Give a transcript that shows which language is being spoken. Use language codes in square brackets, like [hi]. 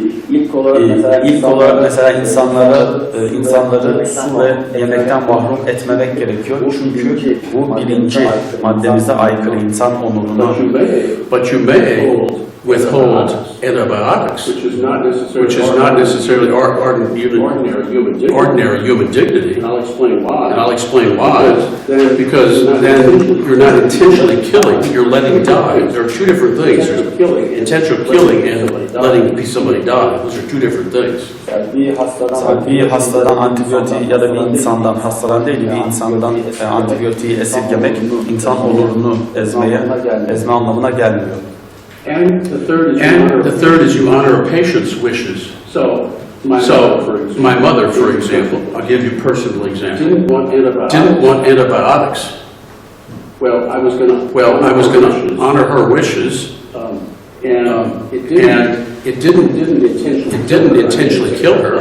[tr] İlk olarak mesela insanları su ve yemekten mahrum etmemek gerekiyor. Çünkü bu birinci maddemize aykırı, insan onuruna. [en] But you may withhold antibiotics, which is not necessarily ordinary human dignity. And I'll explain why. Because then you're not intentionally killing, you're letting die. There are two different things. There's intentional killing and letting somebody die. Those are two different things. [tr] Bir hastadan antibiyotiği ya da bir insandan, hastadan değil bir insandan antibiyotiği esirgemek insan onurunu ezme anlamına gelmiyor. [en] And the third is you honor a patient's wishes. So my mother, for example, I'll give you a personal example, didn't want antibiotics. Well, I was going to honor her wishes, and it didn't intentionally kill her.